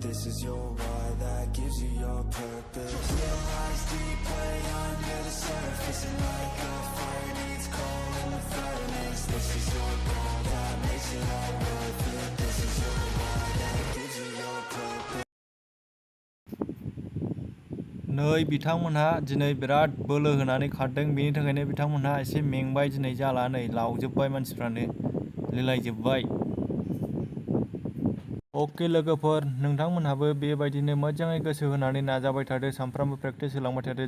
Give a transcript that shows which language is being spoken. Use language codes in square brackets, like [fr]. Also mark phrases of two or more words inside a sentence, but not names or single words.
[en] This is your why that gives you your purpose. Little lies deep way under the surface, and like a fire needs coal in the furnace. This is your goal that makes it all worth it. This is your why that gives you your purpose. [brx] नै बिथांमोनहा दिनै बिराद बोलो होनानै खारदों, बेनि थाखायनो बिथांमोनहा एसे मेंबाय दिनै जाला नै लावजोब्बाय मानसिफ्रानो लिलायजोब्बाय। अके लोगोफोर, नोंथांमोनहाबो बेबायदिनो मोजाङै गोसो होनानै नाजाबाय थादो, सानफ्रामबो प्रेक्टिस होलांबाय थादो।